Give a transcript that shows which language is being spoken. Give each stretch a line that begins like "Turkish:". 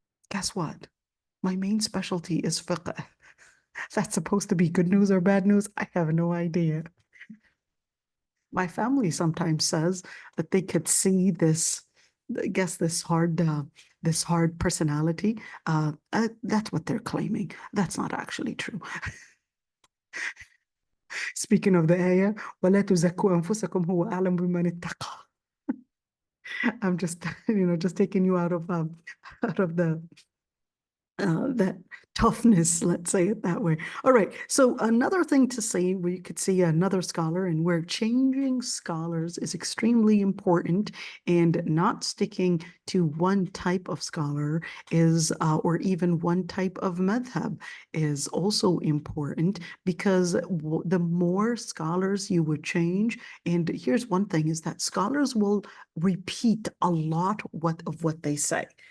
English: Guess what? My main specialty is fiqh. That's supposed to be good news or bad news? I have no idea. My family sometimes says that they could see this, I guess, this hard personality. That's what they're claiming. That's not actually true. Speaking of the ayah,
Arabic: وَلَا تُزَكُّوا أَنفُسَكُمْ هُوَ أَعْلَمُ بِمَنِ اتَّقَى.
English: I'm just, just taking you out of the that toughness, let's say it that way. All right. So another thing to say, we could see another scholar, and where changing scholars is extremely important, and not sticking to one type of scholar is, or even one type of madhab is also important, because the more scholars you would change, and here's one thing, is that scholars will repeat a lot of what they say.